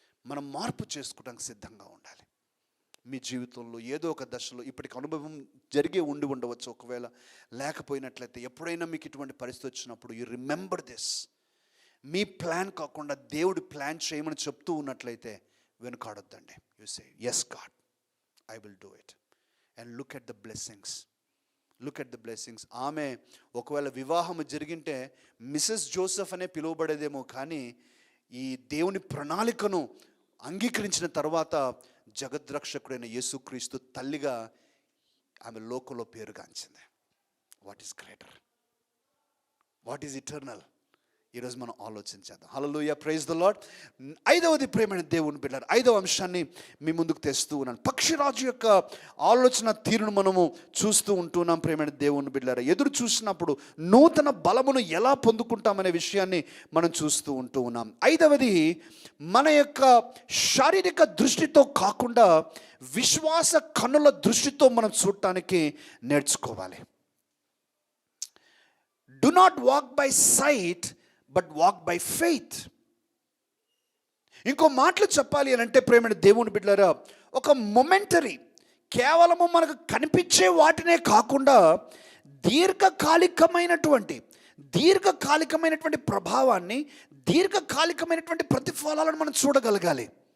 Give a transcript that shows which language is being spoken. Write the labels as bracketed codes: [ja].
[te] మనం మార్పు చేసుకోవడానికి సిద్ధంగా ఉండాలి. మీ జీవితంలో ఏదో ఒక దశలో ఇప్పటికి అనుభవం ఉండి ఉండవచ్చు, ఒకవేళ లేకపోయినట్లయితే ఎప్పుడైనా మీకు ఇటువంటి పరిస్థితి వచ్చినప్పుడు [en] You remember this. [te] మీ plan కాకుండా దేవుడి ప్లాన్ చేయమని చెప్తూ ఉన్నట్లయితే వెనుకాడొద్దండి. You say [en] yes God, I will do it. And look at the blessings. Look at the blessings. [te] ఆమె ఒకవేళ వివాహం జరిగింటే మిసెస్ జోసెఫ్ అనే పిలువబడేదేమో, కానీ ఈ దేవుని ప్రణాళికను అంగీకరించిన తర్వాత జగద్రక్షకుడైన యేసుక్రీస్తు తల్లిగా ఆమె లోకంలో పేరుగాంచింది. [en] What is greater, what is eternal? [te] ఈరోజు మనం ఆలోచించేద్దాం. హల్లెలూయా, [en] Praise the Lord. [te] 5వది ప్రేమైన దేవుని బిడ్డలారా, 5వ అంశాన్ని మీ ముందుకు తెస్తూ ఉన్నాను. పక్షిరాజు యొక్క ఆలోచన తీరును మనము చూస్తూ ఉంటున్నాం. ప్రేమైన దేవుని బిడ్డలారా, ఎదురు చూసినప్పుడు నూతన బలమును ఎలా పొందుకుంటామనే విషయాన్ని మనం చూస్తూ ఉంటూ ఉన్నాం. 5వది, మన యొక్క శారీరక దృష్టితో కాకుండా విశ్వాస కన్నుల దృష్టితో మనం చూడటానికి నేర్చుకోవాలి. [en] Do not walk by sight, but walk by faith. [te] ఇంకో మాటలు చెప్పాలి అని అంటే ప్రేమైన దేవుని బిడ్డలారా, ఒక మొమెంటరీ, కేవలము మనకు కనిపించే వాటినే కాకుండా దీర్ఘకాలికమైనటువంటి ప్రభావాన్ని, దీర్ఘకాలికమైనటువంటి ప్రతిఫలాలను మనం చూడగలగాలి.